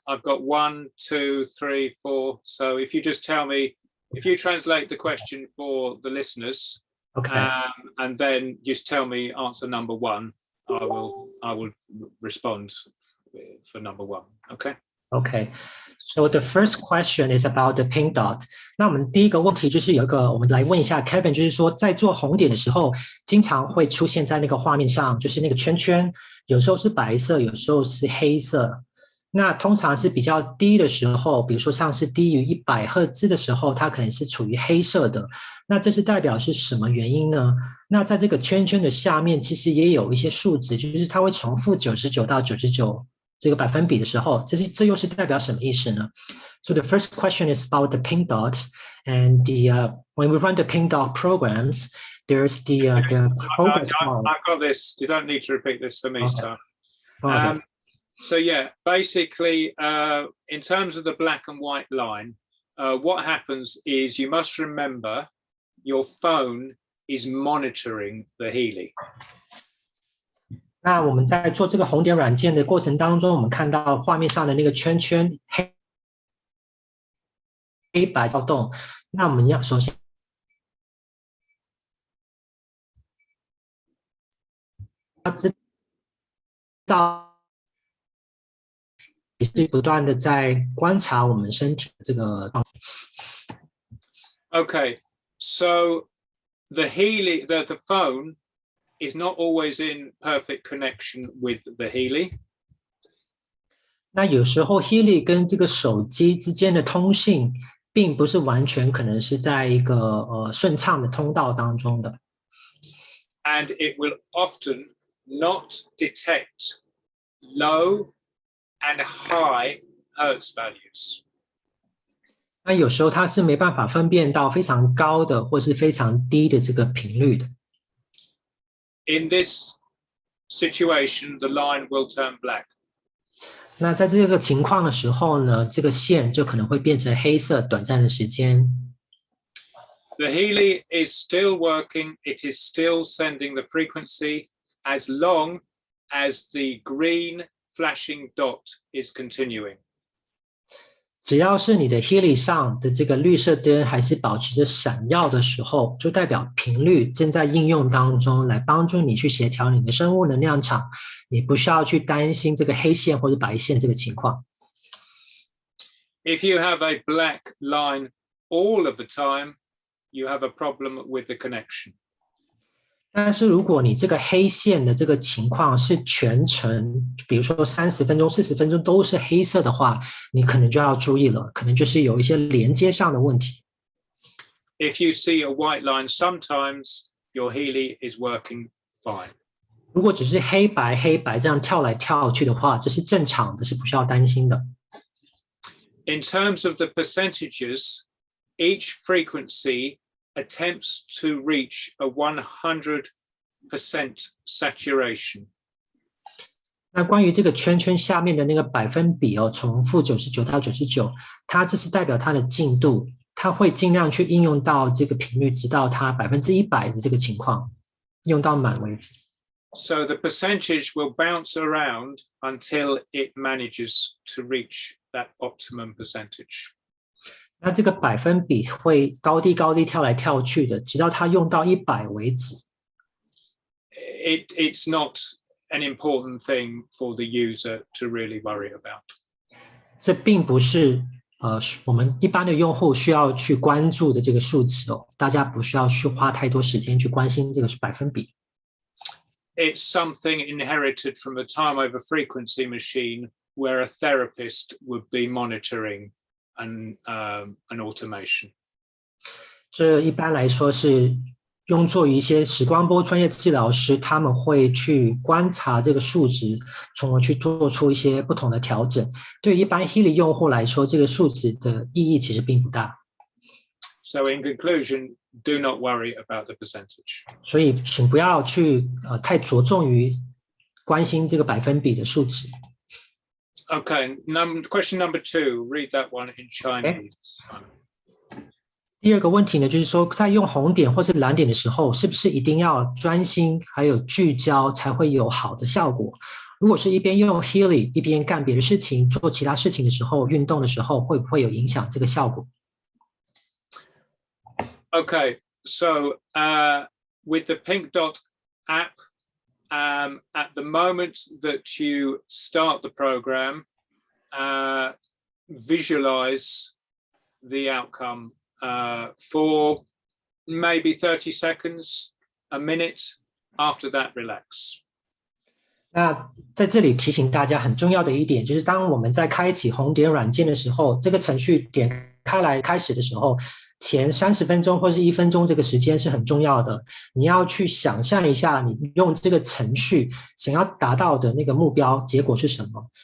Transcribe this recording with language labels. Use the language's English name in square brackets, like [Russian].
[English] I've got 1, 2, 3, 4. So if you just tell me, if you translate the question for the listeners, okay, and then just tell me answer number 1, I will respond for number 1. Okay. Okay. So the first question is about the pink dot. [Chinese] 那我们第一个问题就是有一个，我们来问一下 Kevin， 就是说在做红点的时候，经常会出现在那个画面上，就是那个圈圈，有时候是白色，有时候是黑色。那通常是比较低的时候，比如说像是低于100赫兹的时候，它可能是处于黑色的。那这是代表是什么原因呢？那在这个圈圈的下面，其实也有一些数值，就是它会重复99到99。这个百分比的时候，这又是代表什么意思呢？ [English] So the first question is about the pink dot, and when we run the pink dot programs, there's the progress bar. I've got this. You don't need to repeat this for me, okay. Tom. So yeah, basically, in terms of the black and white line, what happens is you must remember your phone is monitoring the Healy. [Chinese] 那我们在做这个红点软件的过程当中，我们看到画面上的那个圈圈黑白跳动。那我们要首先要知道，也是不断的在观察我们身体的这个状态。 [English] Okay, so the Healy, the phone is not always in perfect connection with the Healy. [Chinese] 那有时候 Healy 跟这个手机之间的通信，并不是完全可能是在一个顺畅的通道当中的。 [English] And it will often not detect low and high hertz values. [Chinese] 那有时候它是没办法分辨到非常高的或是非常低的这个频率的。 [English] In this situation, the line will turn black. [Chinese] 那在这个情况的时候呢，这个线就可能会变成黑色，短暂的时间。 [English] The Healy is still working. It is still sending the frequency as long as the green flashing dot is continuing. [Chinese] 只要是你的 Healy 上的这个绿色灯还是保持着闪耀的时候，就代表频率正在应用当中，来帮助你去协调你的生物能量场，你不需要去担心这个黑线或者白线这个情况。 [English] If you have a black line all of the time, you have a problem with the connection. [Chinese] 但是如果你这个黑线的这个情况是全程，比如说30分钟、40分钟都是黑色的话，你可能就要注意了，可能就是有一些连接上的问题。 [English] If you see a white line, sometimes your Healy is working fine. [Chinese] 如果只是黑白黑白这样跳来跳去的话，这是正常的，是不需要担心的。 [English] In terms of the percentages, each frequency attempts to reach a 100% saturation. [Chinese] 那关于这个圈圈下面的那个百分比哦，从-99到99，它这是代表它的进度，它会尽量去应用到这个频率，直到它100%的这个情况，用到满为止。 [English] So the percentage will bounce around until it manages to reach that optimum percentage. [Chinese] 那这个百分比会高低高低跳来跳去的，直到它用到100为止。 [English] It's not an important thing for the user to really worry about. [Chinese] 这并不是我们一般的用户需要去关注的这个数值哦，大家不需要去花太多时间去关心这个百分比。 [English] It's something inherited from a Timewaver frequency machine where a therapist would be monitoring an automation. [Chinese] 这一般来说是用作于一些时光波专业治疗师，他们会去观察这个数值，从而去做出一些不同的调整。对于一般 healy 用户来说，这个数值的意义其实并不大。 [English] So in conclusion, do not worry about the percentage. [Chinese] 所以请不要去太着重于关心这个百分比的数值。 [English] Okay, question number 2. Read that one in Chinese. Okay. [Chinese] 第二个问题呢，就是说在用红点或是蓝点的时候，是不是一定要专心还有聚焦才会有好的效果？如果是一边用 healy 一边干别的事情，做其他事情的时候，运动的时候，会不会有影响这个效果？ [English] Okay, so with the Pink Dot app, at the moment that you start the program, visualize the outcome for maybe 30 seconds, a minute. After that, relax. [Chinese] 那在这里提醒大家很重要的一点，就是当我们在开启红点软件的时候，这个程序点开来开始的时候，前30分钟或是1分钟这个时间是很重要的。你要去想象一下，你用这个程序想要达到的那个目标结果是什么？